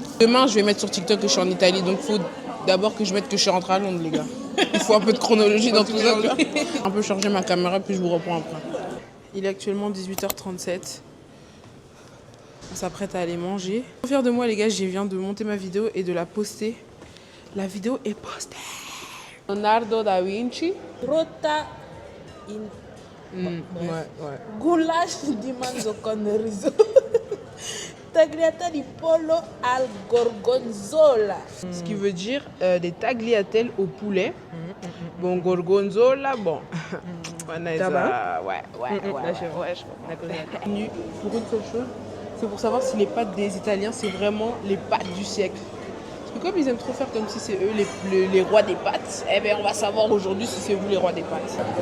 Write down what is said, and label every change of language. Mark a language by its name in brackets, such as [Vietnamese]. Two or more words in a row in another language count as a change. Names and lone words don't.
[French] Demain, je vais mettre sur TikTok que je suis en Italie. Donc, il faut d'abord que je mette que je suis rentrée à Londres, les gars. Il faut un peu de chronologie dans tout ça. Un peu charger ma caméra, puis je vous reprends après. Il est actuellement 18h37. On s'apprête à aller manger. Fier de moi, les gars, je viens de monter ma vidéo et de la poster. La vidéo est postée. Leonardo da Vinci. Rota in Ouais. [Italian] goulash di manzo con riso. Tagliata di pollo al gorgonzola. [French] Ce qui veut dire des tagliatelles au poulet. Bon, gorgonzola, bon. Ça va? Ouais. Venu pour une seule chose, c'est pour savoir si les pâtes des Italiens, c'est vraiment les pâtes du siècle. Parce que comme ils aiment trop faire comme si c'est eux les rois des pâtes, eh bien on va savoir aujourd'hui si c'est vous les rois des pâtes.